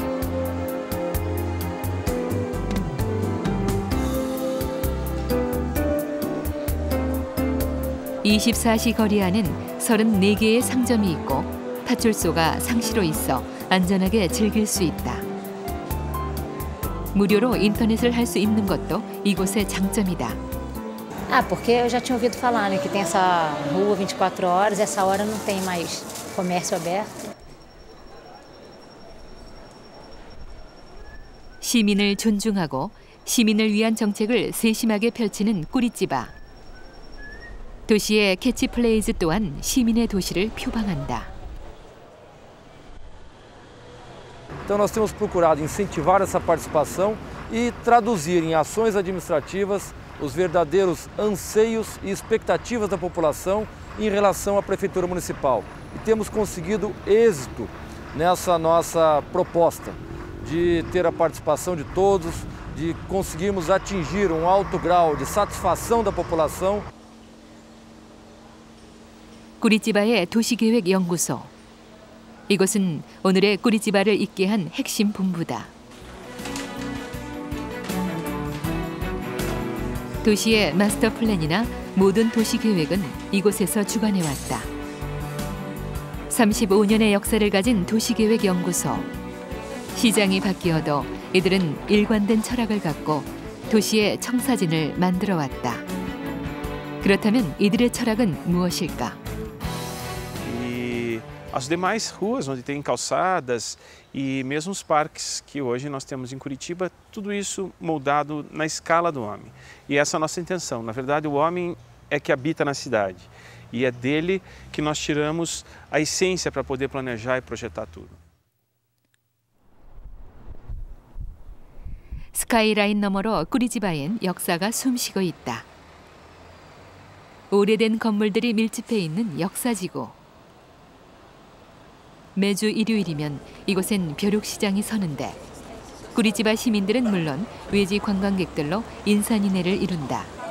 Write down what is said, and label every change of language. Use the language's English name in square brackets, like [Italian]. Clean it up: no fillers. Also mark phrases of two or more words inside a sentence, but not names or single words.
[Korean] 24시 거리 안엔 34개의 상점이 있고 파출소가 상시로 있어 안전하게 즐길 수 있다. 무료로 인터넷을 할 수 있는 것도 이곳의 장점이다. [Portuguese] Ah, porque eu já tinha ouvido falar, né, que tem essa rua 24 horas, essa hora não tem mais comércio aberto. [Korean] 시민을 존중하고 시민을 위한 정책을 세심하게 펼치는 꾸리찌바. 도시의 캐치플레이즈 또한 시민의 도시를 표방한다. [Portuguese] Então nós temos procurado incentivar essa participação e traduzir em ações administrativas os verdadeiros anseios e expectativas da população em relação à Prefeitura Municipal. E temos conseguido êxito nessa nossa proposta de ter a participação de todos, de conseguirmos atingir um alto grau de satisfação da população. [Korean] 꾸리찌바의 도시계획연구소. 이곳은 오늘의 꾸리찌바를 있게 한 핵심 본부다. 도시의 마스터 플랜이나 모든 도시 계획은 이곳에서 주관해왔다. 35년의 역사를 가진 도시계획연구소. 시장이 바뀌어도 이들은 일관된 철학을 갖고 도시의 청사진을 만들어왔다. 그렇다면 이들의 철학은 무엇일까? [Portuguese] As demais ruas, onde tem calçadas e mesmo os parques que hoje nós temos em Curitiba, tudo isso moldado na escala do homem. E essa é a nossa intenção. Na verdade, o homem é que habita na cidade e é dele que nós tiramos a essência para poder planejar e projetar tudo. [Korean] 스카이라인 너머로 꾸리찌바엔 역사가 숨쉬고 있다. 오래된 건물들이 밀집해 있는 역사지구. 매주 일요일이면 이곳엔 벼룩시장이 서는데 꾸리찌바 시민들은 물론 외지 관광객들로 인산인해를 이룬다.